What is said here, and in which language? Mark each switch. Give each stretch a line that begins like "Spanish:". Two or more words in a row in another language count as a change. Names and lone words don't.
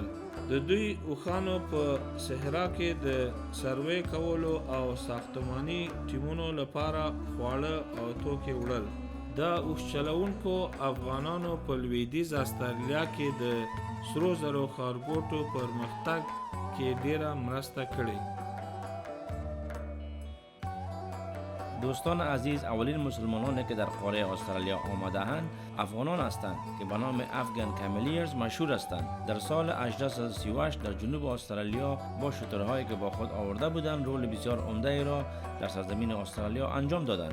Pashto: د دوی اوښانو په صحرا کې د سروې کولو او ساختماني ټیمونو لپاره خواړه او توکي وړل. دا اوښ چلوونکو افغانانو په لویدیځ استرالیا کې د سرو زرو ښارګوټو پرمختګ کې ډیره مرسته کړې.
Persian: دوستان عزیز، اولین مسلمانانی که در قاره استرالیا آمده‌اند افغانان هستند که به نام
English: Afghan cameleers
Persian: مشهور هستند. در سال 1838 در جنوب استرالیا با شترهایی که با خود آورده بودند رول بسیار عمده را در سرزمین استرالیا انجام دادند.